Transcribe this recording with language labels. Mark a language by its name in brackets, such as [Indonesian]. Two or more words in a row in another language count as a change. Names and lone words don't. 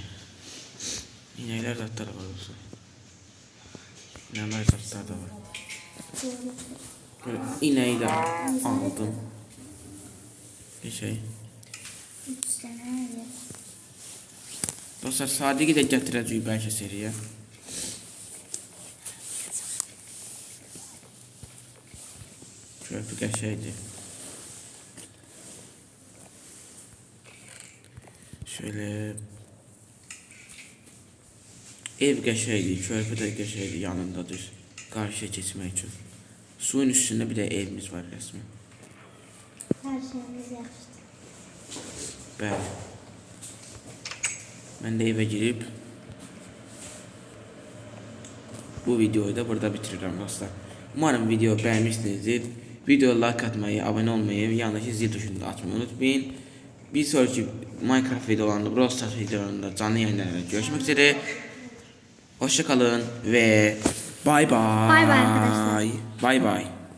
[Azerbaijani] İnəklər zatlar var olsa. İnəklər zatlar da var. doğru. Böyle ineği də aldım. Bir şey. [Turkish] 3 tane yer. [Azerbaijani] Dostlar, Sadiqi də gətirəcəyik bəlkə seriyə. Körpü qəşəkdir. Şöyle ev qəşəkdir, körpü də qəşəkdir yanındadır. Qarşıya keçmək üçün. Suyun üstündə bir də evimiz var rəsmi. Her şeyimiz yaxşıdır. Bəli. Mən də evə girib bu videoyu da burada bitirirəm dostlar. [Turkish] Umarım video bəyənmişsinizdir. Videoya like atmayı, abone olmayı, yanındakı zil tuşunu da açmayı unutmayın. Bir sonraki Minecraft videolarında, Brawl Stars videolarında canlı yayınlarında görüşmek üzere. Hoşça kalın ve bay bay. Bay bay arkadaşlar. Bay bay.